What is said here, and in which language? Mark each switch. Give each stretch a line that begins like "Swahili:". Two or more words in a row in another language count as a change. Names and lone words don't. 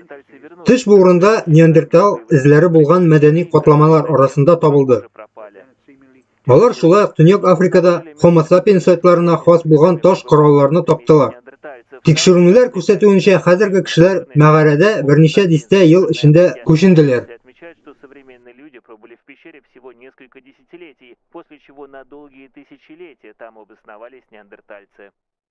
Tatar: Теш бу урында неандертал эзләре булган мәдәни катламалар арасында табылды. Алар шулай ук Төньяк Африкада Homo sapiens сайтларына хас булган таш коралларны таптылар. Тикшерүләр күрсәтүенчә, хәзерге кешеләр мәгарәдә берничә дистә ел эчендә күченделәр.
Russian: Отмечают, что современные люди пробыли в пещере всего несколько десятилетий, после чего на долгие тысячелетия там обосновались неандертальцы.